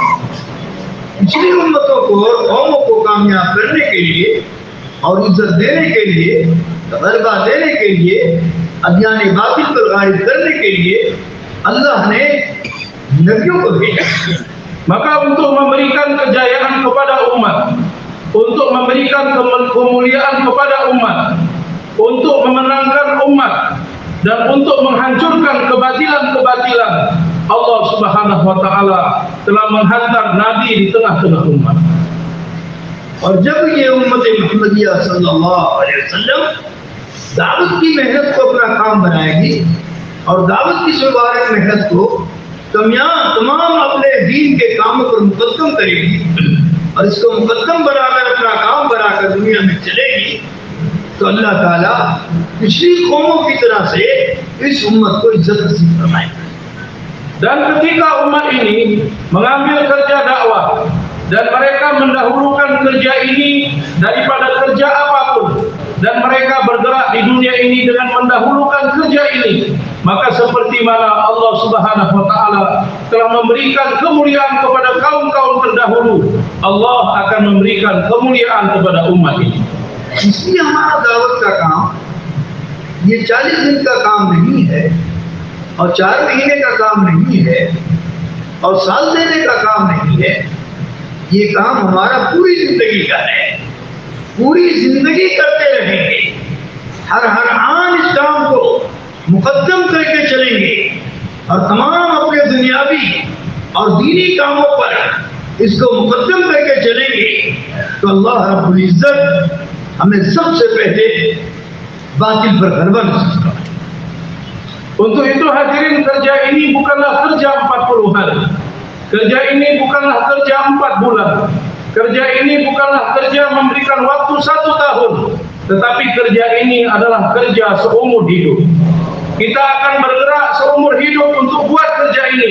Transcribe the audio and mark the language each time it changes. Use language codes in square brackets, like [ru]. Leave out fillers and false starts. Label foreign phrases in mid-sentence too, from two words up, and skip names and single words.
[ur] پچھلی امتوں کو، قوموں کو کامیاب کرنے کے لیے اور عزت دینے کے لیے، غلبہ دینے کے لیے، اگیان باطل پر غالب کرنے کے لیے اللہ نے نبیوں کو بھیجا. [ms] Maka untuk memberikan kejayaan kepada umat, untuk memberikan kemuliaan kepada umat, untuk memenangkan umat, dan untuk menghancurkan kebatilan-kebatilan, [ar] الله سبحانه وتعالى [ms] telah menghantar nabi di tengah-tengah umat. [ur] اور جب یہ امت محمدیہ [ar] صلى الله عليه وسلم [ur] دعوت کی محنت کو اپنا کام بنائے گی اور دعوت کی مبارک محنت کو تمام اپنے دین کے کاموں پر مقدم کرے گی اور اس کو مقدم بنا کر اپنا کام بنا کر دنیا میں چلے گی، تو اللہ تعالیٰ پچھلی قوموں کی طرح سے اس امت کو عزت نصیب فرمائے گا. [ms] Dan ketika umat ini mengambil kerja dakwah dan mereka mendahulukan kerja ini daripada kerja apapun, dan mereka bergerak di dunia ini dengan mendahulukan kerja ini, maka seperti mana [ar] الله سبحانه وتعالى [ms] telah memberikan kemuliaan kepada kaum-kaum terdahulu, Allah akan memberikan kemuliaan kepada umat ini. [ur] اس لیے ہمارا دعوت کا کام یہ 40 دن کا کام نہیں ہے اور 4 مہینے کا کام نہیں ہے اور سال دینے کا کام نہیں ہے. یہ کام ہمارا پوری زندگی کا ہے، پوری زندگی کرتے رہیں گے، ہر آن اس کام کو مقدم کر کے چلیں گے اور تمام اپنے دنیاوی اور دینی کاموں پر اس کو مقدم کر کے چلیں گے، تو [ar] الله رب العزة [ur] ہمیں سب سے پہلے باطل پر غلبہ نصیب فرمائے. [ms] Untuk itu hadirin, kerja ini bukanlah kerja 40 hari. Kerja ini bukanlah kerja 4 bulan. Kerja ini bukanlah kerja memberikan waktu 1 tahun. Tetapi kerja ini adalah kerja seumur hidup. Kita akan bergerak seumur hidup untuk buat kerja ini.